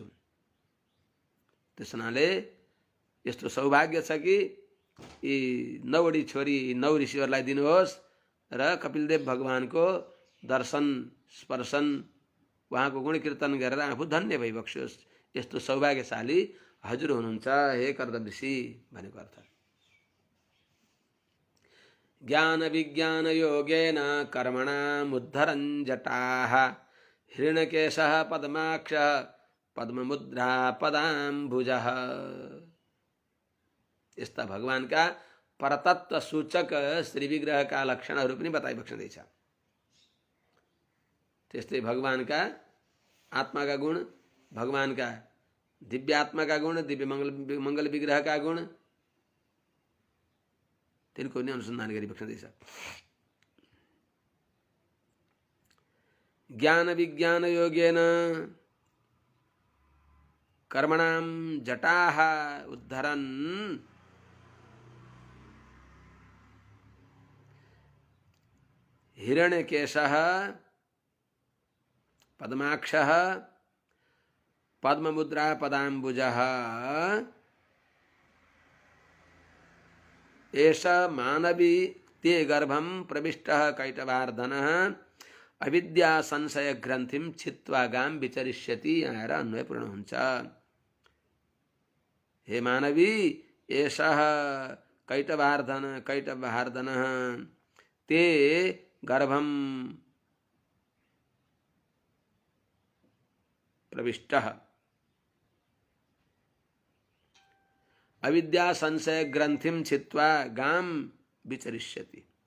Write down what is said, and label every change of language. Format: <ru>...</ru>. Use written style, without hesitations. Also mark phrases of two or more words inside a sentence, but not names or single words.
<ne>त्यस हुनाले यस्तो सौभाग्य छ कि यी 9 छोरी 9 ऋषिहरूलाई दिनुहोस् र कपिलदेव भगवानको दर्शन स्पर्शन उहाँको गुण कीर्तन गरेर आफू धन्य भइबक्सियोस्। यस्तो सौभाग्यशाली हजुर हुनुहुन्छ हे कर्दम ऋषि भनेको अर्थ।</ne> <sa>ज्ञान विज्ञान योगेन कर्मणाम् उद्धरन् जटाः हिरण्यकेशः पद्माक्षः पद्ममुद्रा पदाम्बुजः।</sa> <ne>यस्ता भगवानका परतत्व सूचक श्री विग्रहका लक्षणहरू पनि बताइबक्सिँदैछ। त्यस्तै भगवानका आत्माका गुण, भगवानका दिव्य आत्माका गुण, दिव्य मंगल विग्रहका गुण तिनको पनि अनुसन्धान गरिबक्सिँदैछ।</ne> <sa>ज्ञान विज्ञान योगेन कर्मणाम् जटाः उद्धरन् हिरण्यकेशः पद्माक्षः पद्ममुद्रा पदाम्बुजः एष मानवी ते गर्भम प्रविष्टः कैटभार्धनः अविद्या संशय ग्रन्थिम छित्वा गाम विचरिष्यति।</sa> <ne>आएर अन्वय पूर्ण हुन्छ।</ne> <sa>हे मानवी एषः कैटभार्धनः ते गर्भम प्रविष्टः अविद्या संशय ग्रंथिम छित्वा गाम विचरिष्यति।</sa>